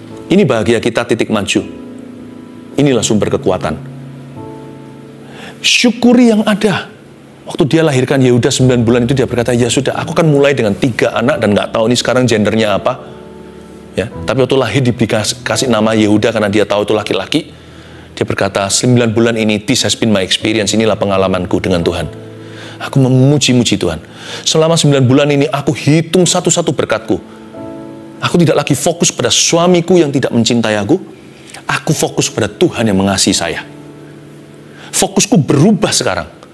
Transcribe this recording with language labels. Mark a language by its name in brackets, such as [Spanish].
[Indonesian] Ini bahagia kita, titik maju. Inilah sumber kekuatan. Syukuri yang ada. Waktu dia lahirkan Yehuda 9 bulan itu dia berkata, ya sudah, aku akan mulai dengan 3 anak dan nggak tahu ini sekarang gendernya apa. Ya, tapi waktu lahir dikasih nama Yehuda karena dia tahu itu laki-laki. Dia berkata, 9 bulan ini, [English] this has been my experience. [Indonesian] Inilah pengalamanku dengan Tuhan. Aku memuji-muji Tuhan. Selama 9 bulan ini aku hitung satu-satu berkatku. Aku tidak lagi fokus pada suamiku yang tidak mencintai aku. Aku fokus pada Tuhan yang mengasihi saya. Fokusku berubah sekarang.